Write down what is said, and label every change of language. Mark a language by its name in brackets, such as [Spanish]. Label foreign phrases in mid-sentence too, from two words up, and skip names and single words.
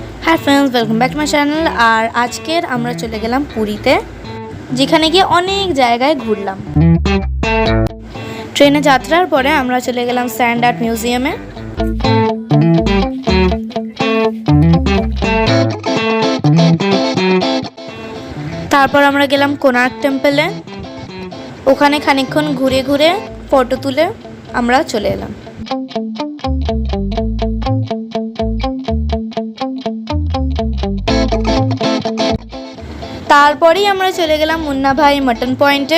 [English] Hi friends, welcome back to my channel. [Bangla] আর আজকের আমরা চলে গেলাম পুরীতে, যেখানে গিয়ে অনেক জায়গায় ঘুরলাম। ট্রেনে যাত্রার পরে আমরা চলে গেলাম স্যান্ড আর্ট মিউজিয়ামে। তারপর আমরা গেলাম কোণার্ক টেম্পলে। ওখানে খানিকক্ষণ ঘুরে ঘুরে ফটো তুলে আমরা চলে এলাম। तारपरेই আমরা চলে গেলাম মুন্না ভাই মটন পয়েন্টে।